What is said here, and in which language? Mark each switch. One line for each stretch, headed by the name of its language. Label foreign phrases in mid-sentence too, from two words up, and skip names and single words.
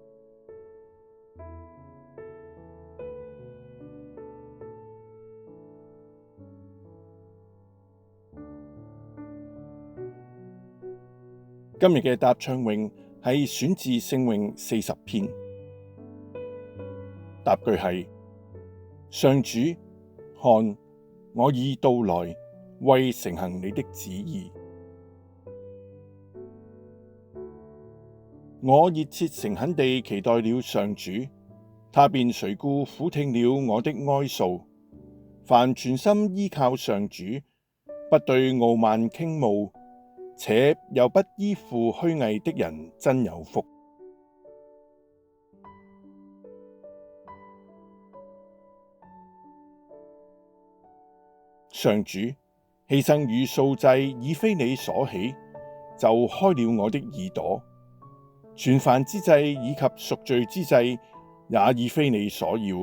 Cantonese: 今日嘅答唱詠係選自聖詠40篇，答句係：上主，看，我已到來，為承行你的旨意。我熱切誠懇地期待了上主，他便垂顧俯聽了我的哀訴。凡全心依靠上主，不對傲慢傾慕，且又不依附虛偽的人，真有福。上主，犧牲與素祭已非你所喜，就開了我的耳朵；全燔之祭以及贖罪之祭也已非你所要。